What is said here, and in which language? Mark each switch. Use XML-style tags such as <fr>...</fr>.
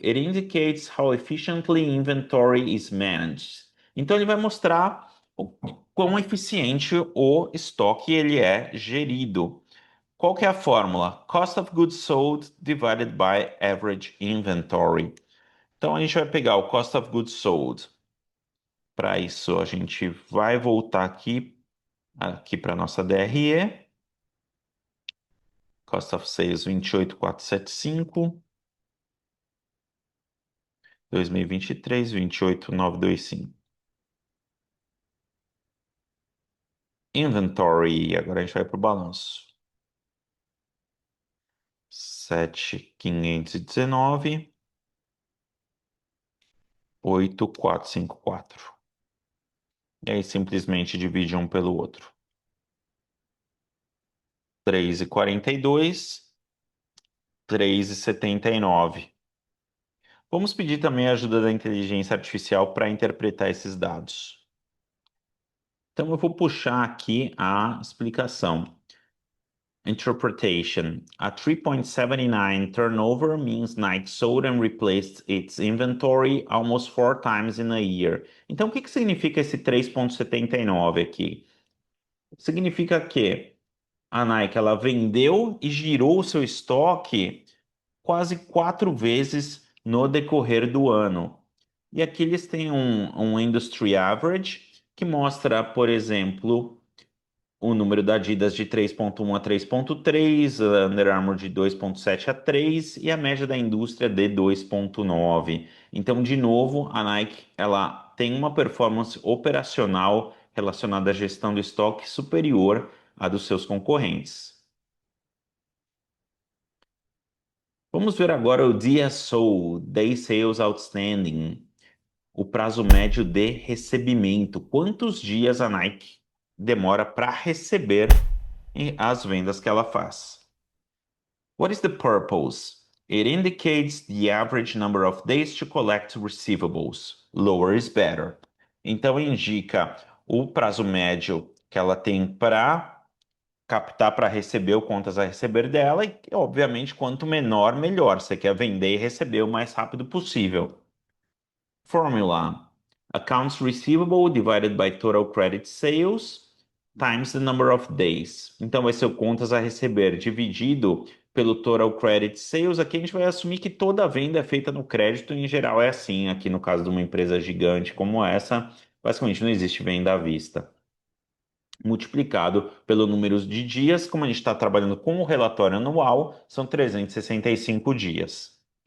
<en>It indicates how efficiently inventory is managed.</en> <pt>Então ele vai mostrar o quão eficiente o estoque ele é gerido. Qual que é a fórmula?</pt> <en>Cost of goods sold divided by average inventory.</en> <pt>Então a gente vai pegar o cost of goods sold. Para isso a gente vai voltar aqui para nossa DRE.</pt> <en>Cost of sales 28,475. 2023, 28,925.</en> <pt>Inventory, agora a gente vai para o balanço. 7,519, 8,454. E aí simplesmente divide um pelo outro. 3,42, 3,79. Vamos pedir também a ajuda da inteligência artificial para interpretar esses dados. Então, eu vou puxar aqui a explicação.</pt> <en>Interpretation. A 3.79 turnover means Nike sold and replaced its inventory almost 4 times in a year.</en> <pt>Então, o que que significa esse 3.79 aqui? Significa que a Nike ela vendeu e girou o seu estoque quase 4 vezes no decorrer do ano. E aqui eles têm um industry average que mostra, por exemplo, o número da Adidas de 3.1 a 3.3, a Under Armour de 2.7 a 3 e a média da indústria de 2.9. Então, de novo, a Nike ela tem uma performance operacional relacionada à gestão do estoque superior à dos seus concorrentes. Vamos ver agora o DSO, Day Sales Outstanding, o prazo médio de recebimento. Quantos dias a Nike demora para receber as vendas que ela faz?</pt> <en>What is the purpose? It indicates the average number of days to collect receivables. Lower is better.</en> <pt>Então indica o prazo médio que ela tem para captar para receber o contas a receber dela e, obviamente, quanto menor, melhor. Você quer vender e receber o mais rápido possível.</pt> <en>Formula: accounts receivable divided by total credit sales times the number of days.</en> <pt>Então vai ser o contas a receber dividido pelo total credit sales. Aqui a gente vai assumir que toda venda é feita no crédito, em geral é assim. Aqui no caso de uma empresa gigante como essa, basicamente não existe venda à vista. Multiplicado pelo número de dias, como a gente está trabalhando com o relatório anual, são 365 dias.</pt>